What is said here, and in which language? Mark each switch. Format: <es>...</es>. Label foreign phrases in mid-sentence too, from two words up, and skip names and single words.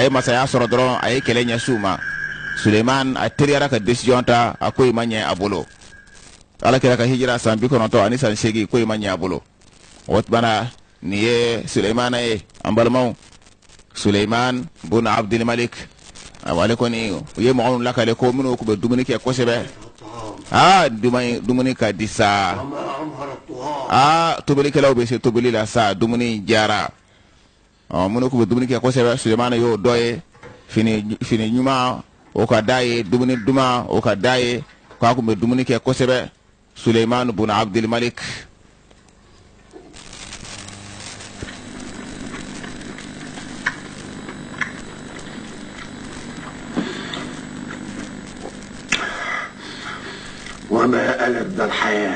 <bm>ye masaya sɔrɔ dɔrɔn a ye kɛlɛ ɲɛsiw ma suleiman a teriyara ka décision ta a ko in ma ɲɛ a bolo ala kɛra ka hijira san 90 ani san 8 ko in ma ɲɛ a bolo o tumana nin ye suleimana ye an balimaw suleiman bun abdul malik ale kɔni u ye mɔgɔ minnu lakale ko minnu tun bɛ dumuni kɛ kosɛbɛ dumuni ka di sa</bm> <ar>وما أمهر الطغاة</ar> <bm>tobilikɛlaw bɛ se tobili la sa dumuni jara minnu tun bɛ dumuni kɛ kosɛbɛ sulemana y'o dɔ ye fini ɲuman o ka d'a ye dumuni duman o ka d'a ye k'a tun bɛ dumuni kɛ kosɛbɛ suleiman bun abdul malik</bm> <ar>وما ألذ الحياة</ar>